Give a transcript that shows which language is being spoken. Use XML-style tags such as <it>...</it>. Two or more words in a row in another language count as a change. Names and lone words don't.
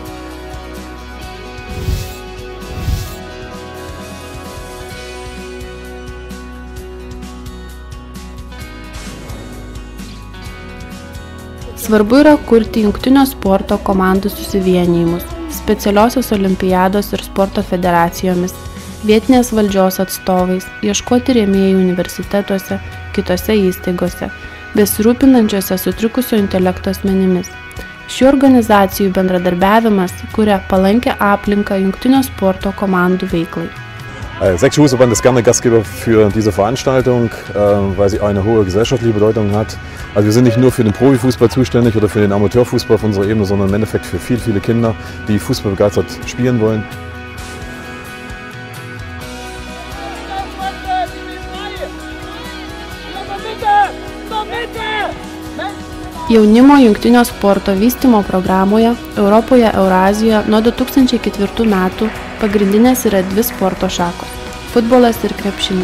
<lt>Svarbu yra kurti jungtinio sporto komandų susivienijimus, specialiosios olimpiados ir sporto federacijomis, vietinės valdžios atstovais, ieškoti rėmėjų universitetuose, kitose įstaigose, besirūpinančiose sutrikusio intelekto asmenimis. Šių organizacijų bendradarbiavimas kuria palankę aplinką jungtinio sporto komandų veiklai.</lt> <de>Sächsische Fußballverband ist gerne Gastgeber für diese Veranstaltung, weil sie eine hohe gesellschaftliche Bedeutung hat. Also wir sind nicht nur für den Profifußball zuständig oder für den Amateurfußball auf unserer Ebene, sondern im Endeffekt für viele Kinder, die Fußball begeistert spielen wollen.</de> <lt>Jaunimo jungtinio sporto vystymo programoje Europoje, Eurazijoje nuo 2004 metų pagrindinės yra dvi sporto šakos – futbolas ir krepšinis.</lt>